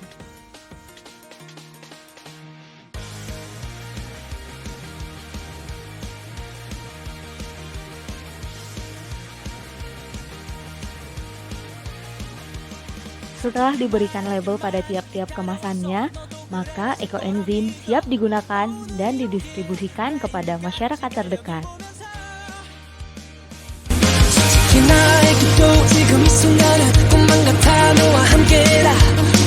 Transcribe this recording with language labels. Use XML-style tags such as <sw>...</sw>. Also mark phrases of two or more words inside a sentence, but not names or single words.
<id>Setelah diberikan label pada tiap-tiap kemasannya, maka ekoenzim siap digunakan dan didistribusikan kepada masyarakat terdekat.</id> <ko>나에게도 지금 이 순간은 꿈만 같아 너와 함께라</ko>